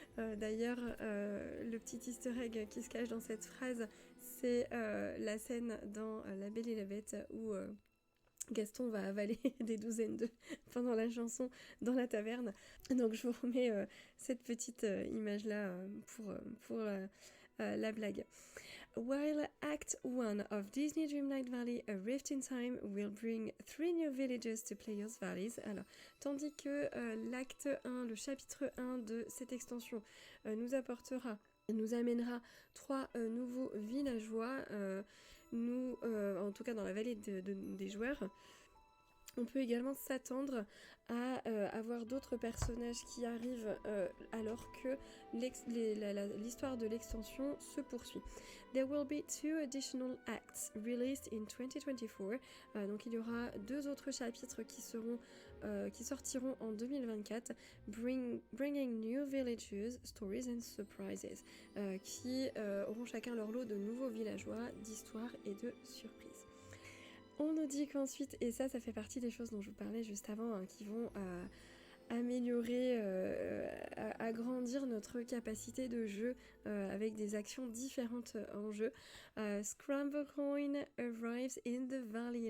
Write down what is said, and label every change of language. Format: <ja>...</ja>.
<fr>D'ailleurs, le petit easter egg qui se cache dans cette phrase, c'est la scène dans La Belle et la Bête où Gaston va avaler des douzaines d'œufs pendant la chanson dans la taverne. Donc je vous remets cette petite image-là pour la blague.</fr> <en>While Act 1 of Disney Dreamlight Valley A Rift in Time will bring 3 new villages to Players Valleys.</en> <fr>Alors, tandis que l'acte 1, le chapitre 1 de cette extension nous amènera 3 nouveaux villageois, en tout cas dans la vallée des joueurs. On peut également s'attendre à avoir d'autres personnages qui arrivent alors que l'histoire de l'extension se poursuit.</fr> <en>There will be 2 additional acts released in 2024.</en> <fr>Donc il y aura 2 autres chapitres qui sortiront en 2024,</fr> <en>bringing new villages, stories and surprises,</en> <fr>qui auront chacun leur lot de nouveaux villageois, d'histoires et de surprises. On nous dit qu'ensuite, et ça fait partie des choses dont je vous parlais juste avant, hein, qui vont améliorer, agrandir notre capacité de jeu avec des actions différentes en jeu.</fr> <en>Scramble Coin arrives in the valley.</en>